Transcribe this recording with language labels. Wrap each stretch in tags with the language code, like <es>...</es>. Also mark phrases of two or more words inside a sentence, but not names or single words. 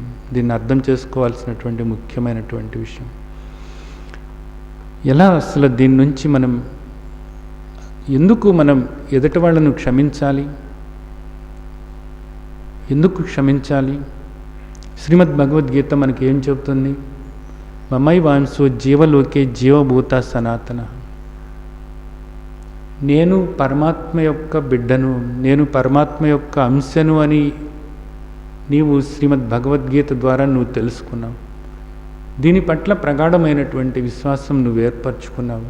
<te>దీన్ని అర్థం చేసుకోవాల్సినటువంటి ముఖ్యమైనటువంటి విషయం. ఎలా అసలు దీని నుంచి ఎందుకు మనం ఎదుటి వాళ్ళను క్షమించాలి? ఎందుకు క్షమించాలి? శ్రీమద్ భగవద్గీత మనకి ఏం చెబుతుంది?</te> <sa>మమై వాంసో జీవలోకే జీవభూత సనాతన.</sa> <te>నేను పరమాత్మ యొక్క బిడ్డను, నేను పరమాత్మ యొక్క అంశను అని నీవు శ్రీమద్ భగవద్గీత ద్వారా నువ్వు తెలుసుకున్నావు. దీని పట్ల ప్రగాఢమైనటువంటి విశ్వాసం నువ్వు ఏర్పరచుకున్నావు.</te>